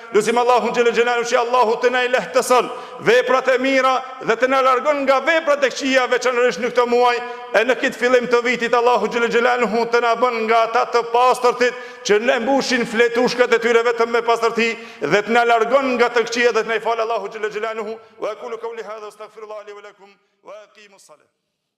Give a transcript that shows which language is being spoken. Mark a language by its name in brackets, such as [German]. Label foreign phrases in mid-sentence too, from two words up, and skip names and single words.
[Albanian] Lutim Allahun [Arabic] جل جلاله [Albanian] që Allahu të na i lehtëson veprat e mira dhe të na largon nga veprat e këqija, veçanërisht në këtë muaj e në këtë fillim të vitit. Allahu [Arabic] جل جلاله [Albanian] të na bën nga ata të pastërtit që ne mbushin fletushkat e tyre vetëm me pastërti dhe të na largon nga të këqija dhe të na i falë Allahu [Arabic] جل جلاله. وأقول قولي هذا أستغفر الله لي ولكم وأقم الصلاة.